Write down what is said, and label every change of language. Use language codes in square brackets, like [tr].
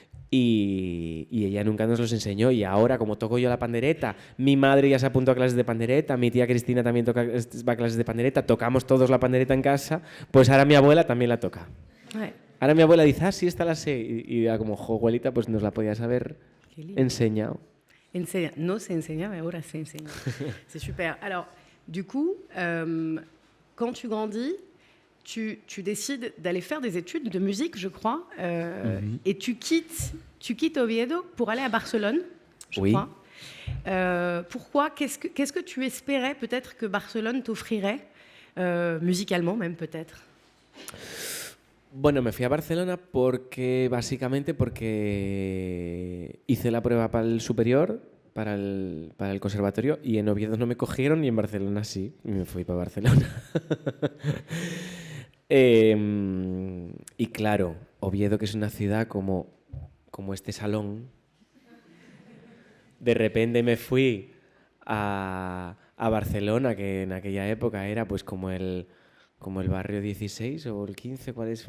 [es] Y ella nunca nos los enseñó y ahora como toco yo la pandereta, mi madre ya se apuntó a clases de pandereta, mi tía Cristina también va a clases de pandereta, tocamos todos la pandereta en casa, pues ahora mi abuela también la toca. [fr] Ouais. [es] Ahora mi abuela dice, sí, esta la sé. Y era como, jo, abuelita, pues nos la podías haber enseñado. No se enseña, mais ahora se enseña. [fr] C'est super. Alors, du coup, quand tu grandis, tu décides d'aller faire des études de musique, je crois, et tu quittes Oviedo pour aller à Barcelone, je crois. Pourquoi? Qu'est-ce que tu espérais peut-être que Barcelone t'offrirait, musicalement même peut-être? [es] Bueno, me fui a Barcelona básicamente porque hice la prueba para el superior, para el conservatorio, y en Oviedo no me cogieron y en Barcelona sí, y me fui para Barcelona. Y claro, Oviedo, que es una ciudad como este salón, de repente me fui a Barcelona, que en aquella época era pues como el barrio 16 o el 15, ¿cuál es?